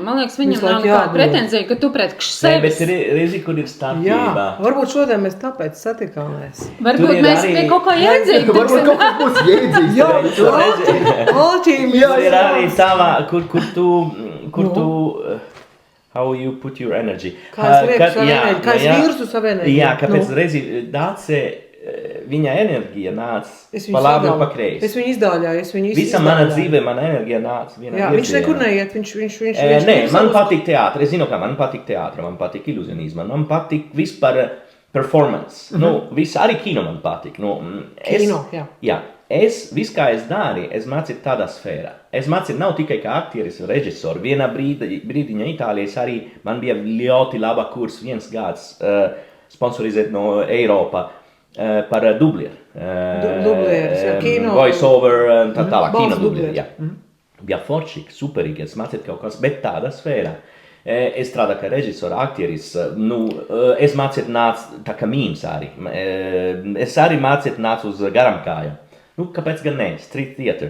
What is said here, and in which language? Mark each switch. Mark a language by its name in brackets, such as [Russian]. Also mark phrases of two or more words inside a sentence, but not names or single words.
[Latvian] Man liekas, viņam Visu nav laiku nekāda jābūt. pretenzija, ka tu pret Nē, bet sevi. ir reizi, kur ir Jā, starpība. varbūt šodien mēs tāpēc satikāmies. Tur Varbūt ir mēs arī- pie kaut kā jēdzīgi. Varbūt kaut kas būs jēdzīgs. Jā, Tu redzi- Alķīmija. Tur ir arī tavā, kur tu, Nu. [English] how you put your energy. [Latvian] Kā es lieku Kad- savu jā, enerģiju, kā es jā. virzu savu enerģiju. Jā, kāpēc Nu. reizi dāce, viņa enerģija nāca Es pa viņu labi un sadālu. pa kreisi. Es viņu izdāļāju, es viņu Visa mana izdāļāju. dzīve, mana enerģija nāca vienā Jā, viņš virzienā. nekur neiet, viņš Nē, man savus- patīk teātris. Es zinu, kā man patīk teātris, man patīk ilūzionisms, man patīk vispār performance. Nu, viss arī kino man patīk. Nu, Kino, jā. Jā, viss, kā es darīju, es mācīju tādā sfērā. Es mācīju nav tikai kā aktieris, režisors. Vienā brīdiņā Itālijā arī man bija ļoti laba kurs, viens gads sponsorizēt no Eiropā. Par dublieru. Dublieris, jā, kino. [English] Voice over, [Latvian] tā tālāk, Balss kino dublieri. dublieris. Jā. Bija foršīgi, superīgi, es mācīju kaut kas, bet tādā sfērā. Es strādāju kā režisors, aktieris. Es mācīju nāc tā kā mīms arī. Es arī mācīju nāc uz garam kājām. Kāpēc gan ne? [English] Street theater.